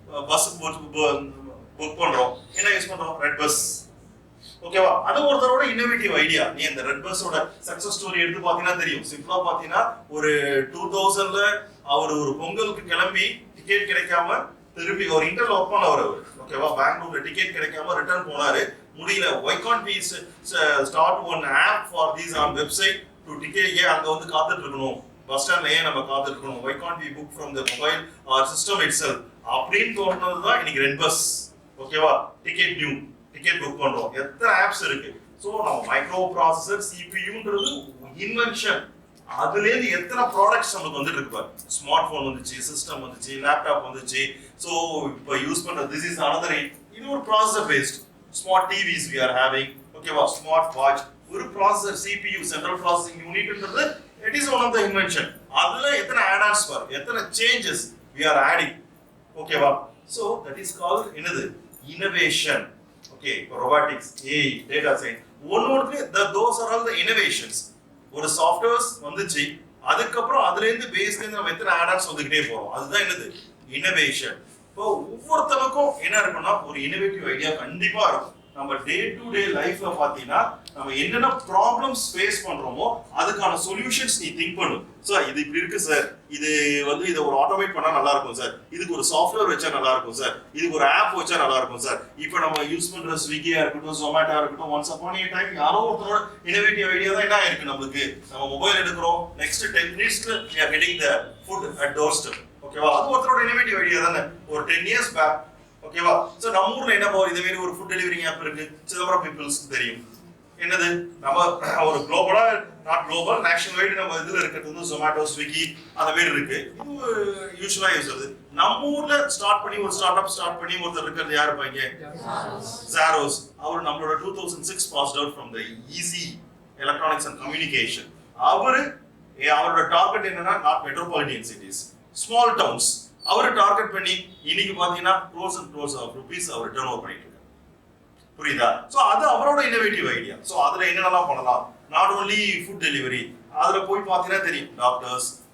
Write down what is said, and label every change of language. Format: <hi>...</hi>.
<ta>Bus book பண்றோம், என்ன use பண்றோம்? Red bus. ஓகேவா? அது ஒருத்தரோட இன்னோவேட்டிவ் ஐடியா. நீ அந்த ரெட் பஸ்ஸோட சக்சஸ் ஸ்டோரி எடுத்து பாத்தீங்கன்னா தெரியும். சிம்பிளா பாத்தீங்கன்னா ஒரு 2000ல அவர் ஒரு பொங்கலுக்கு கிளம்பி டிக்கெட் கிடைக்காம திருப்பி ஒரு இன்டர்ல ஒர்க் பண்ணவர் அவர். ஓகேவா? பெங்களூர்ல டிக்கெட் கிடைக்காம ரிட்டர்ன் போனாரு. முடியல.</ta> <en>why can't we start one app for these on website to ticket?</en> <ta>ஏன் அங்க வந்து காத்துட்டு இருக்கணும்? பஸ் ஸ்டாண்ட்ல ஏன் நம்ம காத்துட்டு இருக்கணும்?</ta> <en>why can't we book from the mobile or system itself?</en> <ta>அப்படின்னு தோணுனதுதான் இன்னைக்கு ரெட் பஸ். ஓகேவா? டிக்கெட் நியூ டிக்கெட் புக் பண்றோம். எத்தனை ஆப்ஸ் இருக்கு. சோ நம்ம மைக்ரோ ப்ராசஸர் சிபியூன்றது இன்வென்ஷன். அதுல இருந்து எத்தனை ப்ராடக்ட்ஸ் நமக்கு வந்துட்டு இருக்கு பாரு. ஸ்மார்ட் போன் வந்துச்சு, சிஸ்டம் வந்துச்சு, லேப்டாப் வந்துச்சு. சோ இப்போ யூஸ் பண்ற</ta> <en>this is another</en> <ta>இது ஒரு processor paste.</ta> <en>Smart TVs we are having.</en> <ta>ஓகேவா?</ta> <en>Smart watch ஒரு processor CPU central processing யூனிட்ன்றது it is one of the invention.</en> <ta>அதுல எத்தனை add-ons பாரு, எத்தனை changes</ta> <en>we are adding.</en> <ta>ஓகேவா?</ta> <en>So that is called</en> <ta>என்னது?</ta> <en>Innovation. Okay, robotics, AI, data science. Those are all the innovations.</en> <ta>ஒரு softwares வந்துச்சு, அதுக்கப்புறம் அதுல இருந்து பேஸ்ல இருந்து நம்ம எத்தனை add-ons வந்துகிட்டே போறோம். அதுதான் என்னது? இன்னோவேஷன். இப்போ ஒவ்வொருத்தருக்கும் என்ன இருக்குன்னா ஒரு இன்னோவேட்டிவ் ஐடியா கண்டிப்பா இருக்கும். நம்ம டே டு டே லைஃப்ல பாத்தீங்கன்னா நம்ம என்னென்ன ப்ராப்ளம்ஸ் ஃபேஸ் பண்றோமோ அதுக்கான சொல்யூஷன்ஸ் நீ திங்க் பண்ணு. சார் இது இப்படி இருக்கு சார், இது வந்து இதை ஒரு ஆட்டோமேட் பண்ணா நல்லா இருக்கும் சார், இதுக்கு ஒரு சாஃப்ட்வேர் வச்சா நல்லா இருக்கும் சார், இதுக்கு ஒரு ஆப் வச்சா நல்லா இருக்கும் சார். இப்போ நம்ம யூஸ் பண்ற ஸ்விக்கியா இருக்கட்டும், ஜொமேட்டோ இருக்கட்டும்,</ta> <en>once upon a time</en> <ta>யாரோ ஒருத்தரோட இன்னோவேட்டிவ் ஐடியா தான் என்ன இருக்கு நம்மளுக்கு.</ta> <en>நம்ம மொபைல் எடுக்கிறோம், நெக்ஸ்ட் 10 மினிட்ஸ்ல we are getting the food at doorstep.</en> <ta>ஓகேவா? அது ஒருத்தரோட இன்னோவேட்டிவ் ஐடியா தானே. ஒரு 10 years பேக். ஓகேவா? சோ நம்ம ஊர்ல என்ன போகுது? இதே மாதிரி ஒரு ஃபுட் டெலிவரிங் ஆப் இருக்கு. சிதம்பரம் பீப்புள்ஸ்க்கு தெரியும். என்னது? நம்ம ஒரு குளோபலா, நாட் குளோபல், நேஷனல் வைட் நம்ம இதுல இருக்கிறது வந்து ஜொமேட்டோ, ஸ்விக்கி அந்த மாதிரி இருக்கு. இது யூசுவலா யூஸ் ஆகுது. நம்ம ஊர்ல ஸ்டார்ட் பண்ணி ஒரு ஸ்டார்ட் அப் ஸ்டார்ட் பண்ணி ஒருத்தர் இருக்கிறது யாரு இருப்பாங்க? Zaros. அவர் நம்மளோட</ta> <en>2006 passed out from the easy electronics and communication.</en> <ta>அவரோட டார்கெட் என்னன்னா</ta> <en>Not metropolitan cities, small towns.</en> <ta>அவரை டார்கெட் பண்ணி இன்னைக்கு பாத்தீங்கன்னா</ta> <en>crores and crores of rupees</en> <ta>our turn over பண்ணிட்டு இருக்காரு. புரியுதா? சோ அது அவரோட இன்னோவேட்டிவ் ஐடியா. சோ அதுல என்னென்னலாம் பண்ணலாம்?</ta> <en>not only food delivery,</en> <ta>அதுல போய் பாத்தீங்கன்னா தெரியும் டாக்டர்ஸ்,</ta>